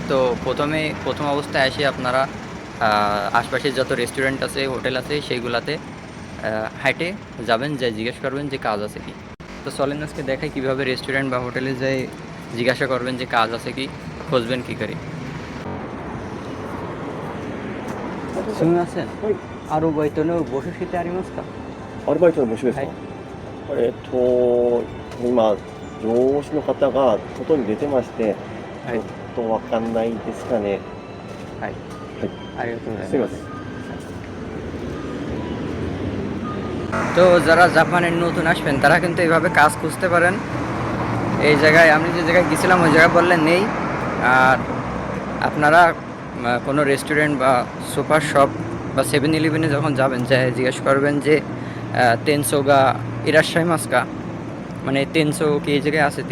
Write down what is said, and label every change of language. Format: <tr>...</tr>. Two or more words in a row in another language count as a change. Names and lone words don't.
<bn>তো প্রথম অবস্থায় এসে আপনারা আশপাশে যত রেস্টুরেন্ট আছে, হোটেল আছে, সেইগুলাতে হাইটে যাবেন, যাই জিজ্ঞেস করবেন যে কাজ আছে কি। তো চলেন আজকে দেখাই কীভাবে রেস্টুরেন্ট বা হোটেলে যাই জিজ্ঞাসা করবেন যে কাজ আছে কি, খুঁজবেন কী করে।</bn> <ja>すみません。はい、アルバイトの募集してありますか？アルバイトの募集ですか。はい。今、上司の方が外に出てまして、はい。わかんないですかね。はい。はい、ありがとうございます。すみません。</ja> <bn>তো যারা জাপানের নতুন আসবেন তারা কিন্তু এইভাবে কাজ খুঁজতে পারেন। এই জায়গায় আমি যে জায়গায় গেছিলাম ওই জায়গায় বললে নেই। আর আপনারা কোনো রেস্টুরেন্ট বা সুপার শপ বা 7-Eleven-এ যখন যাবেন, যাই জিজ্ঞেস করবেন যে</bn> <ja>店長がいらっしゃいますか,</ja> <bn>মানে তেনসো কি এই জায়গায় আছে।</bn>